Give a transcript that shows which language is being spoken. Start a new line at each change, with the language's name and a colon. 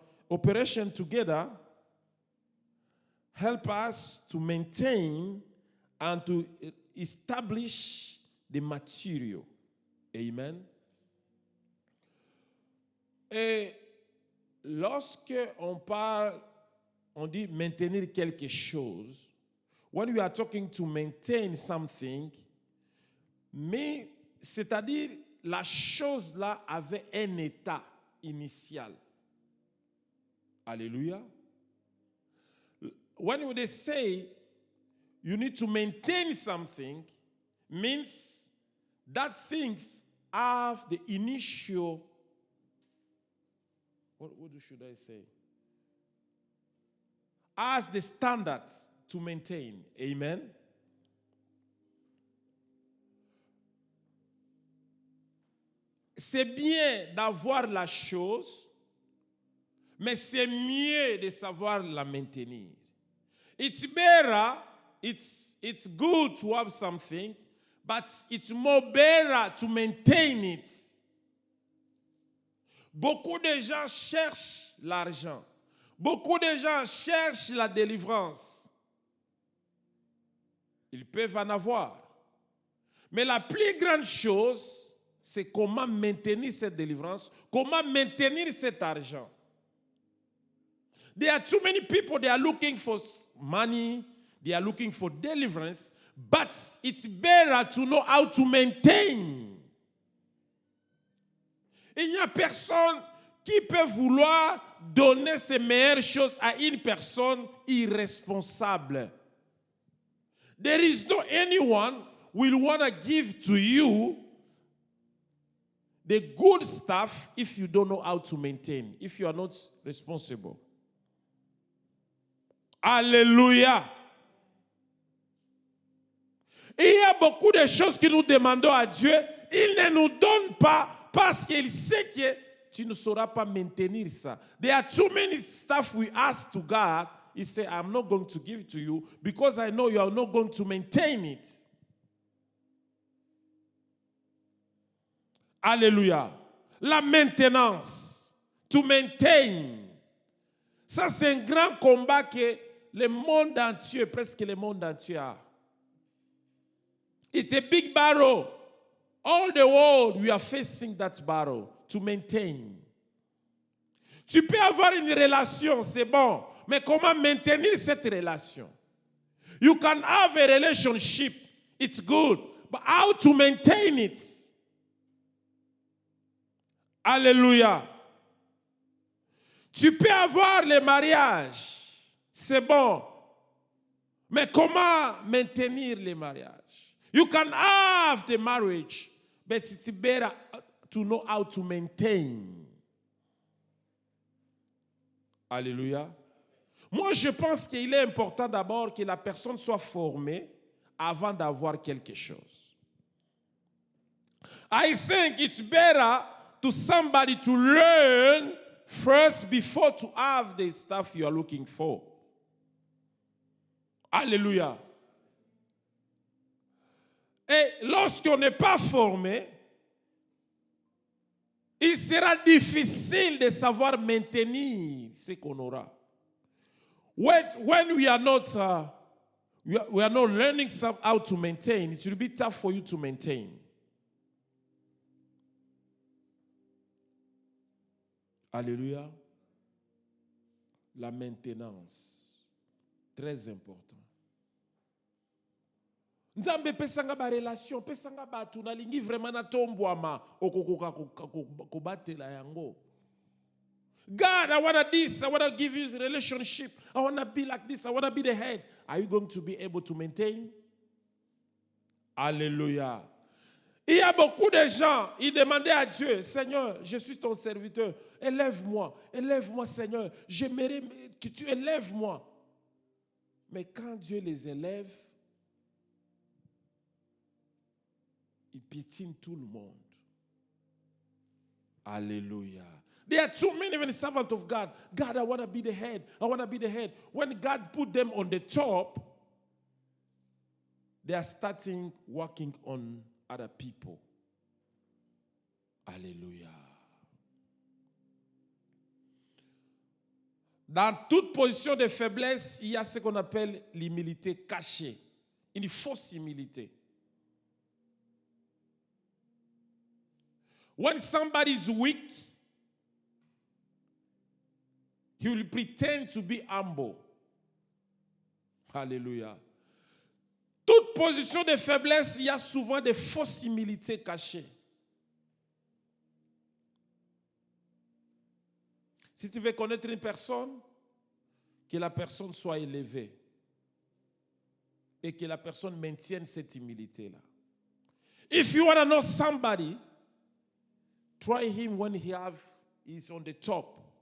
English: Operation together help us to maintain and to establish the material. Amen.
French: Et lorsque on parle, on dit maintenir quelque chose.
English: When we are talking to maintain something,
French: mais c'est-à-dire la chose là avait un état initial. Alléluia.
English: When they say you need to maintain something, means that things have the initial, what should I say? As the standard to maintain. Amen.
French: C'est bien d'avoir la chose, mais c'est mieux de savoir la maintenir.
English: It's better, it's good to have something, but it's more better to maintain it.
French: Beaucoup de gens cherchent l'argent. Beaucoup de gens cherchent la délivrance. Ils peuvent en avoir. Mais la plus grande chose, c'est comment maintenir cette délivrance, comment maintenir cet argent.
English: There are too many people, they are looking for money, they are looking for deliverance, but it's better to know how to maintain.
French: Il n'y a personne qui peut vouloir donner ses meilleures choses à une personne irresponsable.
English: There is no anyone will want to give to you the good stuff if you don't know how to maintain, if you are not responsible.
French: Alléluia. Il y a beaucoup de choses que nous demandons à Dieu. Il ne nous donne pas parce qu'il sait que tu ne sauras pas maintenir ça.
English: There are too many stuff we ask to God. He said, I'm not going to give to you because I know you are not going to maintain it.
French: Alléluia. La maintenance.
English: To maintain.
French: Ça, c'est un grand combat que le monde entier, presque le monde entier a.
English: It's a big battle. All the world, we are facing that battle to maintain.
French: Tu peux avoir une relation, c'est bon, mais comment maintenir cette relation?
English: You can have a relationship, it's good, but how to maintain it?
French: Alléluia. Tu peux avoir le mariage, c'est bon, mais comment maintenir le mariage?
English: You can have the marriage, but it's better to know how to maintain.
French: Alléluia. Moi, je pense qu'il est important d'abord que la personne soit formée avant d'avoir quelque chose.
English: I think it's better to somebody to learn first before to have the stuff you are looking for.
French: Alléluia. Et lorsqu'on n'est pas formé, il sera difficile de savoir maintenir ce qu'on aura.
English: When we are not learning how to maintain, it will be tough for you to maintain.
French: Alléluia. La maintenance, très important.
Lingala: Nzambe pesanga ba relation, pesanga batu nalingi vraiment na tombwama okokoka kobatela yango.
English: God, I want this, I want to give you a relationship. I want to be like this, I want to be the head. Are you going to be able to maintain?
French: Alléluia. Il y a beaucoup de gens, ils demandaient à Dieu, Seigneur, je suis ton serviteur, élève-moi, Seigneur, j'aimerais que tu élèves-moi. Mais quand Dieu les élève, il piétine tout le monde. Alléluia.
English: There are too many servants of God. God, I want to be the head. I want to be the head. When God put them on the top, they are starting working on other people.
French: Alléluia. Dans toute position de faiblesse, il y a ce qu'on appelle l'humilité cachée. Une fausse humilité.
English: When somebody is weak, he will pretend to be humble.
French: Alléluia. Toute position de faiblesse, il y a souvent des fausses humilités cachées. Si tu veux connaître une personne, que la personne soit élevée et que la personne maintienne cette humilité-là.
English: If you want to know somebody, try him when he's on the top.